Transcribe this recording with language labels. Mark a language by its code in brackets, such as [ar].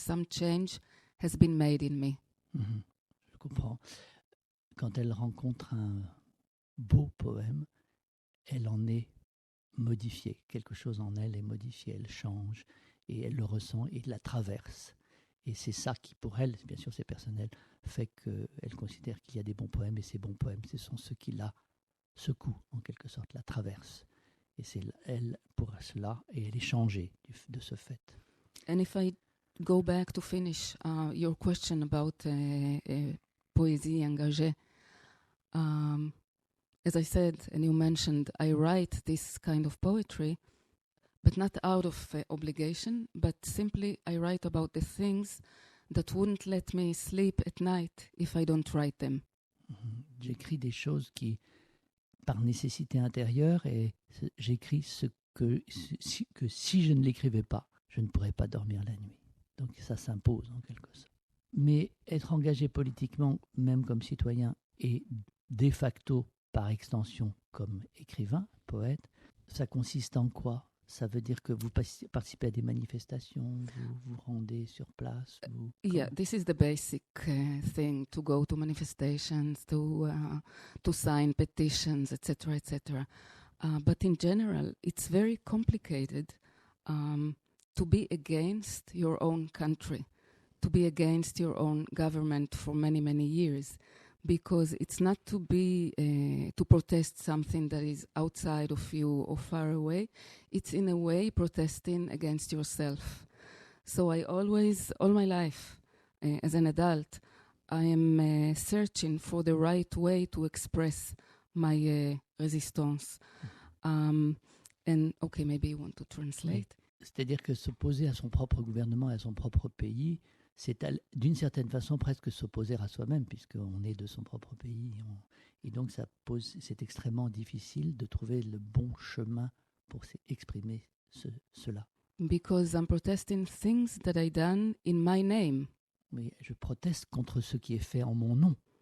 [en] Some change has been made in me. [fr] Mm-hmm. Je comprends. Quand elle rencontre un beau poème, elle en est modifiée. Quelque chose en elle est modifié, elle change et elle le ressent et la traverse. Et c'est ça qui, pour elle, bien sûr c'est personnel, fait qu'elle considère qu'il y a des bons poèmes, et ces bons poèmes, ce sont ceux qui la secouent, en quelque sorte, la traversent. Et c'est elle, pour cela, et elle est changée de ce fait. [en] And if I go back to finish your question about poésie engagée, as I said, and you mentioned, I write this kind of poetry, but not out of obligation, but simply I write about the things that wouldn't let me sleep at night if I don't write them. [fr] J'écris des choses qui, par nécessité intérieure, et j'écris ce que si je ne l'écrivais pas, je ne pourrais pas dormir la nuit. Donc ça s'impose en quelque sorte. Mais être engagé politiquement, même comme citoyen, et de facto, par extension, comme écrivain, poète, ça consiste en quoi? Ça veut dire que vous participez à des manifestations, vous vous rendez sur place? [en] Yeah, this is the basic thing, to go to manifestations, to sign petitions, etc., etc. But in general, it's very complicated to be against your own country, to be against your own government for many, many years. Because it's not to be to protest something that is outside of you or far away. It's in a way protesting against yourself. So I always, all my life, as an adult, I am searching for the right way to express my resistance. And okay, maybe you want to translate. [fr] Oui. C'est-à-dire que s'opposer à son propre gouvernement et à son propre pays, c'est d'une certaine façon presque s'opposer à soi-même, puisqu'on est de son propre pays. Et donc c'est extrêmement difficile de trouver le bon chemin pour exprimer cela. [en] Because I'm protesting things that I done in my name. [fr] Oui, je proteste contre ce qui est fait en mon nom.